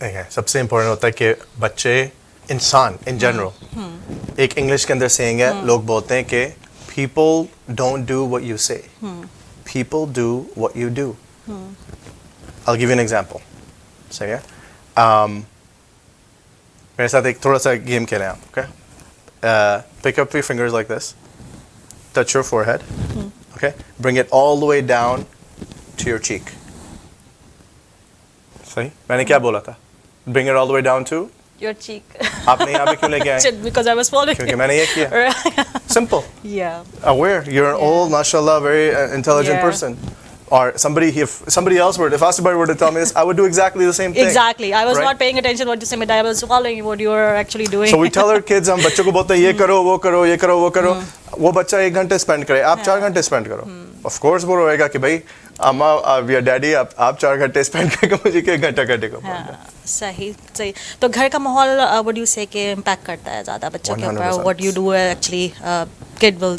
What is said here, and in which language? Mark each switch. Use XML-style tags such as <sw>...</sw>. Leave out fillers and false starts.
<ur>سب سے امپورٹنٹ ہوتا ہے کہ بچے, انسان ان جنرل, ایک انگلش کے اندر سینگ ہے, لوگ بولتے ہیں کہ</ur> <en>People don't do what you say, people do what you do. I'll give you an example.</en> <ur>صحیح ہے, میرے ساتھ ایک تھوڑا سا گیم کھیلیں آپ, okay.</ur> <en>Pick up your fingers like this, touch your forehead, okay, bring it all the way down to your cheek.</en> <ur>صحیح, میں نے کیا بولا تھا,</ur> <en>bring it all the way down to your cheek.</en> <ur>آپ نے یہاں پہ کیوں لے کے آئے؟</ur> <en>Because I was following.</en> <ur>کیونکہ میں نے یہ کیا.</ur> <en>Simple. Yeah. Aware. You're an old, mashallah, very intelligent person. Or if somebody else were, if somebody were to tell me this, I would do exactly the same thing. Exactly. I was not paying attention what you said, but I was following what you were actually doing. So we tell our kids,</en> <ur>ہم بچوں کو بولتے ہیں یہ کرو وہ کرو یہ کرو وہ کرو, وہ بچہ 1 گھنٹے اسپینڈ کرے, آپ 4 گھنٹے اسپینڈ کرو. آف کورس وہ روئے گا کہ بھائی اما یا ڈیڈی آپ 4 گھنٹے اسپینڈ کریں گے, مجھے 1 گھنٹہ کرنے کو. صحیح صحیح. تو گھر کا ماحول وڈ یو سے کہ امپیکٹ کرتا ہے زیادہ بچوں کے اوپر, what you do actually could will</ur>